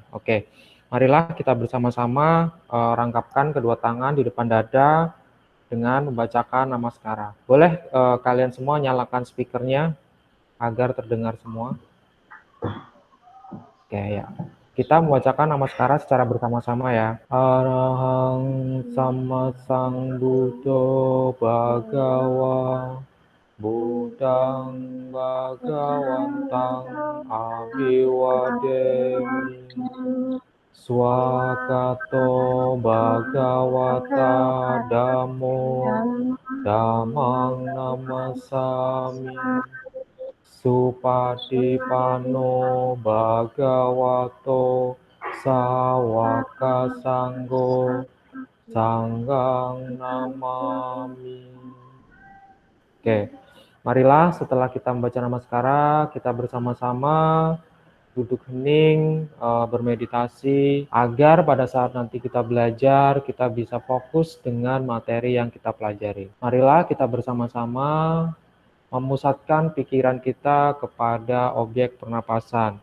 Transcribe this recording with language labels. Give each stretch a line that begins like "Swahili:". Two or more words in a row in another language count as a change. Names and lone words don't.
Indonesian: Oke, marilah kita bersama-sama rangkapkan kedua tangan di depan dada dengan membacakan namaskara. Boleh kalian semua nyalakan speakernya agar terdengar semua. Oke ya. Kita membacakan namaskara secara bersama-sama ya.
Pali: Arahang sama sang Buddho Bhagawa Buddhang Bhagawantang Abhiwademi Swakato Bhagawata Dhammo Dhammang Namasami Supatipanno Bhagavato Sawaka Sanggo Sanggang Namami.
Indonesian: Oke, marilah setelah kita membaca namaskara, kita bersama-sama duduk hening, bermeditasi, agar pada saat nanti kita belajar, kita bisa fokus dengan materi yang kita pelajari. Marilah kita bersama-sama memusatkan pikiran kita kepada objek pernapasan.